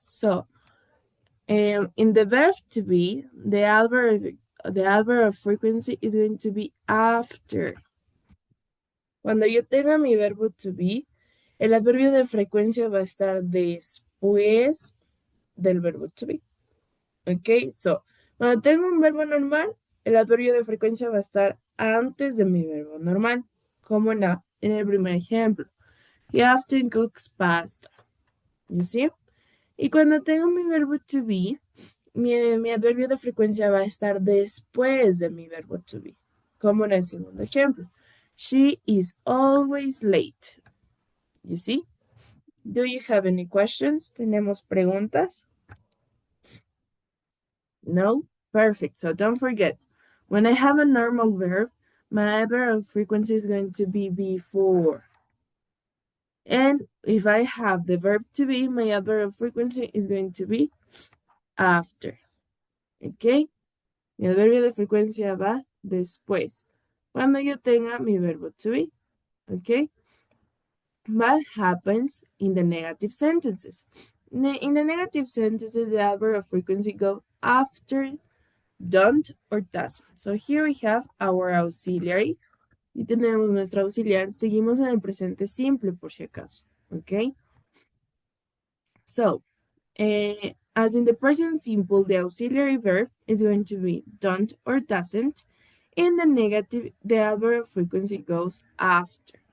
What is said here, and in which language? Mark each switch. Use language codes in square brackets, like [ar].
[en] So, in the verb to be, the adverb of frequency is going to be after. [es] Cuando yo tenga mi verbo to be, el adverbio de frecuencia va a estar después del verbo to be. Ok, so, cuando tengo un verbo normal, el adverbio de frecuencia va a estar antes de mi verbo normal, como en el primer ejemplo. [en] He often cooks pasta. You see? [es] Y cuando tengo mi verbo to be, mi adverbio de frecuencia va a estar después de mi verbo to be, como en el segundo ejemplo. [en] She is always late. You see? Do you have any questions? [es] ¿Tenemos preguntas? [en] No? Perfect. So don't forget, when I have a normal verb, my adverb of frequency is going to be before. And if I have the verb to be, my adverb of frequency is going to be after. [es] ¿Ok? Mi adverbio de frecuencia va después. Cuando yo tenga mi verbo to be. ¿Ok? [en] What happens in the negative sentences? In the negative sentences, the adverb of frequency go after don't or doesn't. So here we have our auxiliary. [es] Y tenemos nuestro auxiliar. Seguimos en el presente simple por si acaso. ¿Ok? [en] So, as in the present simple, the auxiliary verb is going to be don't or doesn't. In the negative, the adverb of frequency goes after.